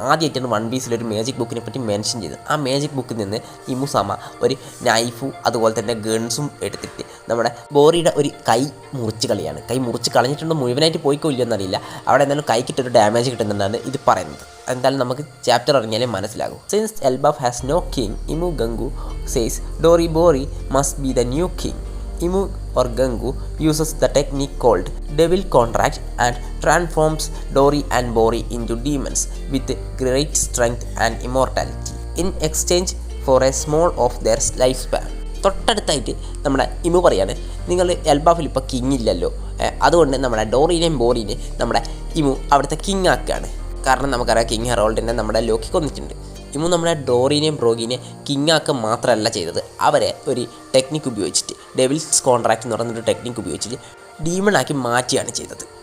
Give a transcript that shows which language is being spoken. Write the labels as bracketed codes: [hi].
[ml] ആദ്യമായിട്ടാണ് വൺ പീസിൽ ഒരു മാജിക് ബുക്കിനെ പറ്റി മെൻഷൻ ചെയ്തത്. ആ മാജിക് ബുക്കിൽ നിന്ന് ഇമു സമ ഒരു നൈഫും അതുപോലെ തന്നെ ഗൺസും എടുത്തിട്ട് നമ്മുടെ ബോറിയുടെ ഒരു കൈ മുറിച്ച് കളിയാണ്. കൈ മുറിച്ച് കളഞ്ഞിട്ടുണ്ടോ മുഴുവനായിട്ട് പോയിക്കോ എന്നറിയില്ല. അവിടെ എന്തായാലും കൈക്കിട്ടൊരു ഡാമേജ് കിട്ടുന്നുണ്ടാണ് ഇത് പറയുന്നത്. എന്തായാലും നമുക്ക് ചാപ്റ്റർ ഇറങ്ങിയാലേ മനസ്സിലാകും. [en] Since Elbaph has no king, Imu Gangu says Dori Bori must be the new king. Imu or Gangu uses the technique called Devil Contract and transforms Dori and Bori into demons with great strength and immortality in exchange for a small of their lifespan. [ml] തൊട്ടടുത്തായിട്ട് നമ്മുടെ ഇമു പറയാണ്, നിങ്ങൾ എൽബാഫിൽ ഇപ്പോൾ king ഇല്ലല്ലോ, അതുകൊണ്ട് നമ്മുടെ ഡോറിനെയും ബോറിനെയും നമ്മുടെ ഇമു അവിടുത്തെ കിങ് ആക്കുകയാണ്. കാരണം നമുക്കറിയാം, കിങ് ഹെറോൾഡിനെ നമ്മുടെ ലോക്കി കൊന്നിട്ടുണ്ട്. ഇമു നമ്മുടെ ഡോറിനെയും ബ്രോഗിനെയും കിങ് ആക്കുക മാത്രമല്ല ചെയ്തത്, അവരെ ഒരു ടെക്നിക്ക് ഉപയോഗിച്ചിട്ട് ഡെവിൽസ് കോൺട്രാക്റ്റ് എന്ന് പറയുന്നൊരു ടെക്നിക്ക് ഉപയോഗിച്ചിട്ട് ഡീമണാക്കി മാറ്റുകയാണ് ചെയ്തത്.